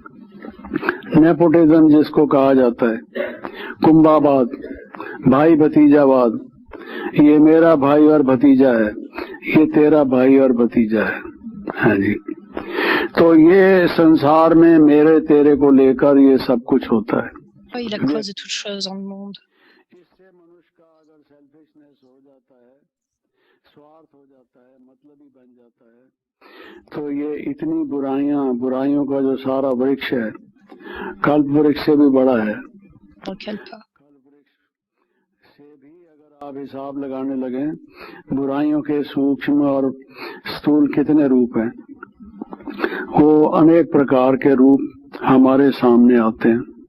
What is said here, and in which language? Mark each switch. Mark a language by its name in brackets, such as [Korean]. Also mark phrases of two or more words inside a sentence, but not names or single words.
[Hindi] नेपोटिज्म जिसको कहा जाता है, कुंभावाद, भाई भतीजावाद। ये मेरा भाई और भतीजा है, ये तेरा भाई और भतीजा है। हाँ जी। तो ये संसार में मेरे तेरे को लेकर ये सब कुछ होता है। [French] il est la cause de toute chose dans le monde. [Hindi] इससे मनुष्य का अगर सेल्फिशनेस हो जाता है, स्वार्थ हो जाता है, मतलबी बन जाता है, तो ये इतनी बुराइयों का जो सारा वृक्ष है, कल्प वृक्ष से भी बड़ा है। Kalpa. कल्प वृक्ष से भी अगर आप हिसाब लगाने लगे, बुराइयों के सूक्ष्म और स्थूल कितने रूप हैं, वो अनेक प्रकार के रूप हमारे सामने आते हैं।